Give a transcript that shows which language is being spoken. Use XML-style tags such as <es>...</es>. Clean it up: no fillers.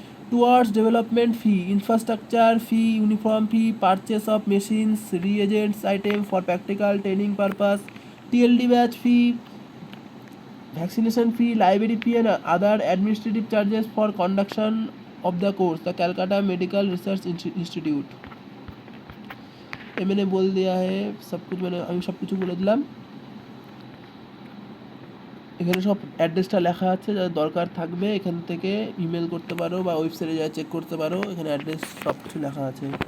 <en>Towards development fee, infrastructure fee, uniform fee, purchase of machines, reagents, items for practical training purpose, TLD batch fee, vaccination fee, library fee and other administrative charges for conduction of the course. The Calcutta Medical Research Institute.</en> <hi>ये मैंने बोल दिया है सब कुछ, मैंने अभी सब कुछ बोल दिया।</hi> <bn>এখানে সব অ্যাড্রেসটা লেখা আছে, যাদের দরকার থাকবে এখান থেকে ইমেল করতে পারো বা ওয়েবসাইটে যা চেক করতে পারো, এখানে অ্যাড্রেস সব কিছু লেখা আছে।</bn>